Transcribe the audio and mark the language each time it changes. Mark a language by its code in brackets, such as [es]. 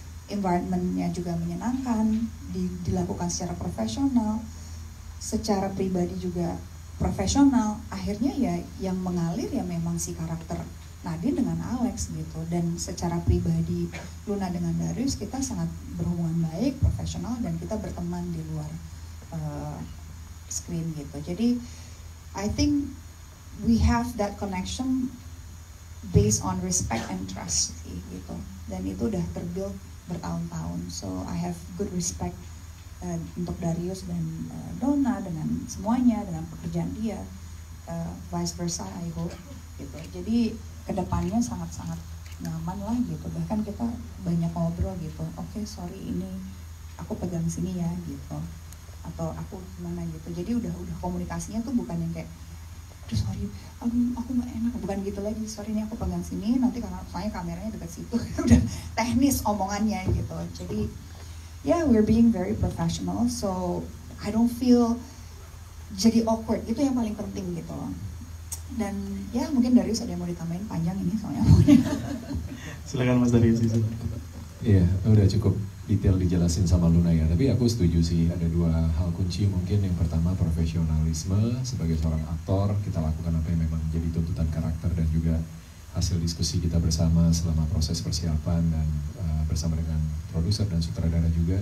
[id] Environment-nya juga menyenangkan, dilakukan secara profesional, secara pribadi juga profesional. Akhirnya ya yang mengalir ya memang si karakter Nadine dengan Alex gitu. Dan secara pribadi Luna dengan Darius, kita sangat berhubungan baik, profesional, dan kita berteman di luar screen gitu. Jadi [en] I think we have that connection based on respect and trust [id] gitu. Dan itu udah terbuild bertahun-tahun. [en] So I have good respect [id] untuk Darius dan Donna dengan semuanya, dengan pekerjaan dia, [en] vice versa I hope [id] gitu. Jadi kedepannya sangat-sangat nyaman lah gitu. Bahkan kita banyak ngobrol gitu. Oke, sorry ini aku pegang sini ya gitu. Atau aku gimana gitu. Jadi udah komunikasinya tuh bukan yang kayak sorry, aku nggak enak, bukan gitu lagi. Sorry ini aku pegang sini, nanti karena soalnya kameranya dekat situ, udah teknis omongannya gitu. Jadi, [en] we're being very professional, so I don't feel [id] jadi [en] awkward. [id] Itu yang paling penting gitu loh. Dan mungkin Darius ada yang mau ditambahin, panjang ini soalnya. Silakan Mas Darius. Iya, udah cukup detail dijelasin sama Luna ya, tapi aku setuju sih ada dua hal kunci mungkin. Yang pertama profesionalisme, sebagai seorang aktor kita lakukan apa yang memang jadi tuntutan karakter, dan juga hasil diskusi kita bersama selama proses persiapan dan bersama dengan produser dan sutradara juga.